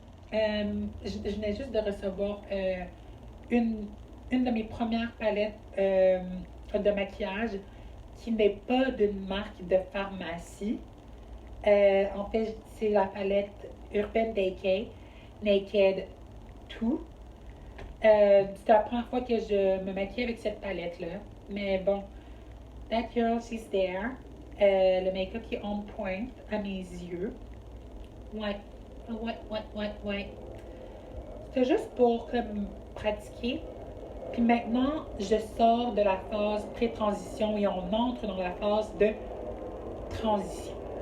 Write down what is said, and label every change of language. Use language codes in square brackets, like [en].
[fr] Je venais juste de recevoir une, une de mes premières palettes de maquillage qui n'est pas d'une marque de pharmacie. En fait, c'est la palette Urban Decay Naked 2. C'est la première fois que je me maquille avec cette palette-là. Mais bon, [en] that girl, she's there. [fr] Le make-up qui est [en] on point [fr] à mes yeux. Ouais, ouais. C'était juste pour comme pratiquer. Puis maintenant, je sors de la phase pré-transition et on entre dans la phase de transition.